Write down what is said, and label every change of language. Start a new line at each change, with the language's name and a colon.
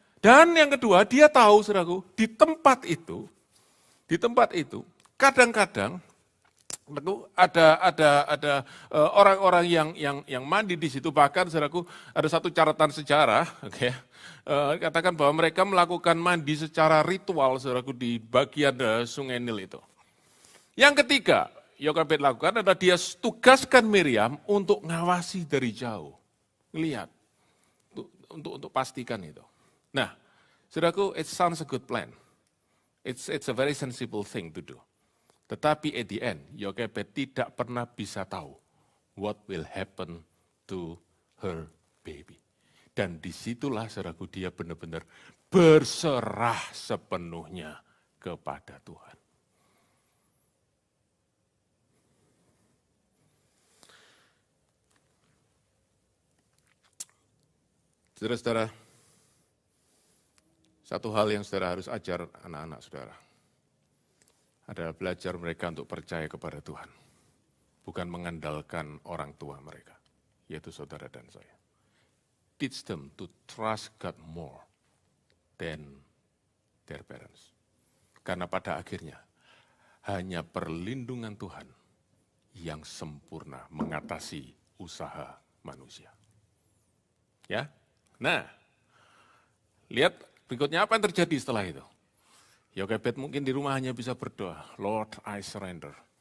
Indonesian: Dan yang kedua, dia tahu, saudaraku, di tempat itu, kadang-kadang ada orang-orang yang mandi di situ, bahkan, saudaraku, ada satu catatan sejarah, katakan bahwa mereka melakukan mandi secara ritual, saudaraku, di bagian Sungai Nil itu. Yang ketiga, Yokebed lakukan adalah dia tugaskan Miriam untuk ngawasi dari jauh, lihat, untuk pastikan itu. Nah,
English: Saudaraku, it sounds a good plan. It's a very sensible thing to do.
Indonesian: Tetapi
English: at the end,
Indonesian: Yokebed tidak pernah bisa tahu
English: what will happen to her baby.
Indonesian: Dan disitulah saudaraku dia benar-benar berserah sepenuhnya kepada Tuhan. Saudara-saudara, satu hal yang saudara harus ajar anak-anak saudara adalah belajar mereka untuk percaya kepada Tuhan, bukan mengandalkan orang tua mereka, yaitu saudara dan saya.
English: Teach them to trust God more than their parents.
Indonesian: Karena pada akhirnya, hanya perlindungan Tuhan yang sempurna mengatasi usaha manusia. Ya, nah, lihat berikutnya apa yang terjadi setelah itu. Yokebed mungkin di rumah hanya bisa berdoa,
English: Lord, I surrender.